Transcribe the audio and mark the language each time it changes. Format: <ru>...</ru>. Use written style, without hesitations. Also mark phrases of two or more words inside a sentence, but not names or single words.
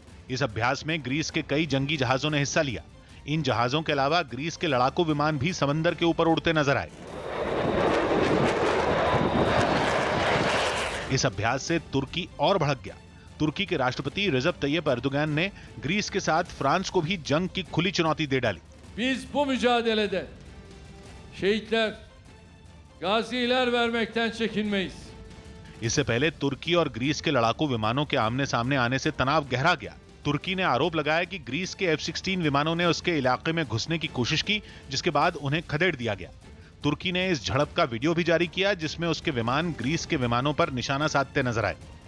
<hi>इस अभ्यास में ग्रीस के कई जंगी जहाजों ने हिस्सा लिया। इन जहाजों के अलावा ग्रीस के लड़ाकू विमान भी समंदर के ऊपर उड़ते नजर आए। इस अभ्यास से तुर्की और भड़क गया। तुर्की के राष्ट्रपति रेजब तैयब एर्दोगान ने ग्रीस के साथ फ्रांस को भी जंग की खुली चुनौती दे डाली।</hi> <tr>Biz bu mücadelede şehitler, gaziler vermekten çekinmeyiz.</tr> <hi>इससे पहले तुर्की और ग्रीस के लड़ाकू विमानों के आमने सामने आने से तनाव गहरा गया। तुर्की ने आरोप लगाया कि ग्रीस के F-16 विमानों ने उसके इलाके में घुसने की कोशिश की, जिसके बाद उन्हें खदेड़ दिया गया। तुर्की ने इस झड़प का वीडियो भी जारी किया, जिसमें उसके विमान ग्रीस के विमानों पर निशाना साधते नजर आए।</hi>